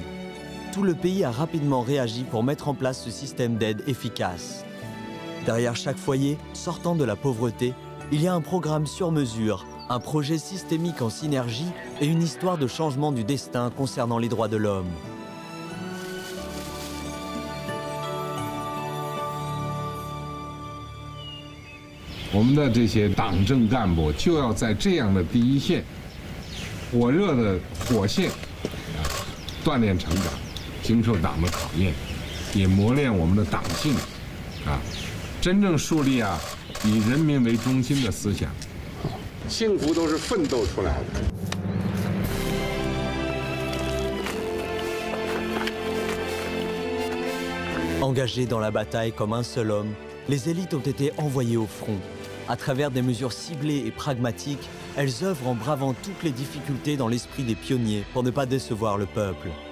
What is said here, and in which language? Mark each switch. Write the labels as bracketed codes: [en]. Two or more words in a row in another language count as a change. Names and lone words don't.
[fr] Tout le pays a rapidement réagi pour mettre en place ce système d'aide efficace. Derrière chaque foyer sortant de la pauvreté, il y a un programme sur mesure, un projet systémique en synergie et une histoire de changement du destin concernant les droits de l'homme. [zh] 我们的这些党政干部就要在这样的第一线、火热的火线锻炼成长，经受党的考验，也磨练我们的党性，真正树立以人民为中心的思想。幸福都是奋斗出来的。 [fr] Engagés dans la bataille comme un seul homme, les élites ont été envoyées au front. À travers des mesures ciblées et pragmatiques, elles œuvrent en bravant toutes les difficultés dans l'esprit des pionniers pour ne pas décevoir le peuple.